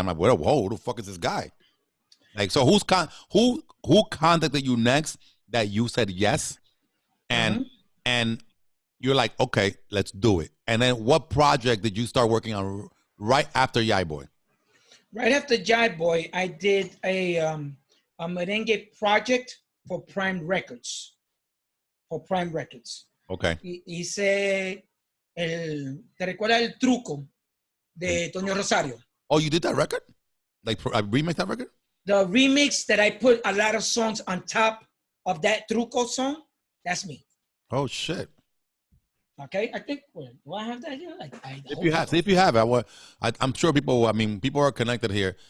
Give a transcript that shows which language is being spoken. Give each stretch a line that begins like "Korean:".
English: I'm like, whoa, who the fuck is this guy? Like, so who contacted you next that you said yes, and you're like, okay, let's do it. And then what project did you start working on right after Jive Boy? Right after Jive Boy, I did a merengue project for Prime Records. Okay.
Spanish: Hice ¿te recuerdas el truco de Tono Rosario?
English: Oh, you did that record? Like, I remixed that record? The remix that I put a lot of songs on top of that truco song, that's me. Oh, shit. Okay, I think. Wait, do I have that here? If you have, I'm sure people. I mean, people are connected here.